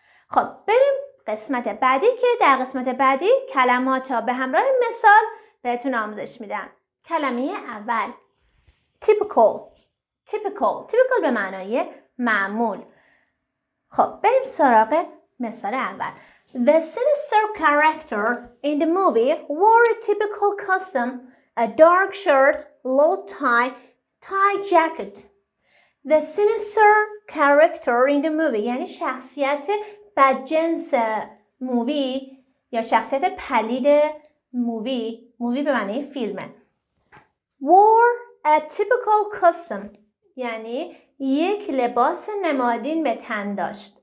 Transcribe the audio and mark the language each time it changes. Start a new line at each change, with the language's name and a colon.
Persian: خب بریم قسمت بعدی که در قسمت بعدی کلمات به همراه مثال بهتون آموزش میدم. کلمه اول typical به معنای معمول. خب بریم سراغ مثال اول.
English: The sinister character in the movie wore a typical costume, a dark shirt, low tie jacket. The sinister character in the movie
Persian: یعنی شخصیت بدجنس مووی یا شخصیت پلید مووی به معنی فیلمه.
English: Wore a typical costume
Persian: یعنی یک لباس نمادین به تن داشت.